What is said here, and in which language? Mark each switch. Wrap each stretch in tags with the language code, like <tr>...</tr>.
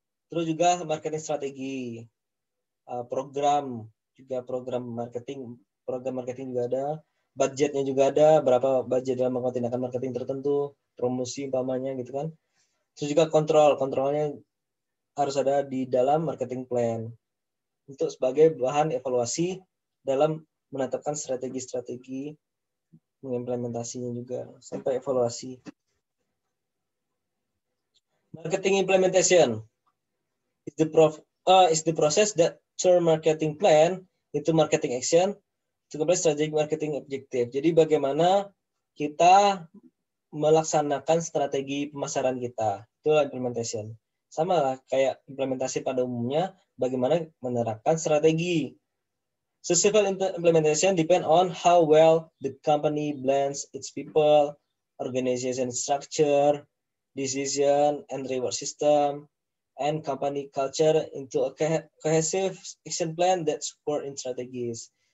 <id>Terus juga marketing strategi, program marketing juga ada, budgetnya juga ada, berapa budget dalam melakukan tindakan marketing tertentu, promosi umpamanya gitu kan. Terus juga kontrolnya harus ada di dalam marketing plan untuk sebagai bahan evaluasi dalam menetapkan strategi-strategi, mengimplementasinya juga sampai evaluasi.</id> <en>Marketing implementation is the process that turn marketing plan into marketing action to complete strategic marketing objective.</en> <id>Jadi bagaimana kita melaksanakan strategi pemasaran kita, itu implementation. Sama lah kayak implementasi pada umumnya, bagaimana menerapkan strategi.</id> <en>Successful implementation depend on how well the company blends its people, organization structure, decision and reward system, and company culture into a cohesive action plan that support in strategies.</en>